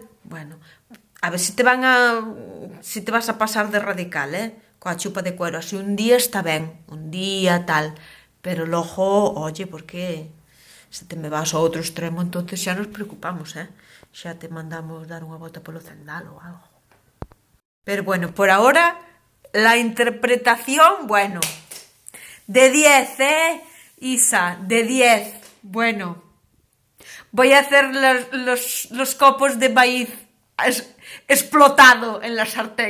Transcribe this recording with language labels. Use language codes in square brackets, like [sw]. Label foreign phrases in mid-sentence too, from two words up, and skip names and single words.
[gl] Bueno, a ver se te se te vas a pasar de radical, coa chupa de cuero. Así un día está ben, un día tal, pero logo, oye, porque se te me vas ao outro extremo, entonces xa nos preocupamos, xa te mandamos dar unha volta polo Zendal ou algo. [es] Pero bueno, por ahora, la interpretación, bueno, de 10, Isa, de 10. Bueno, voy a hacer los copos de maíz explotado en la sartén.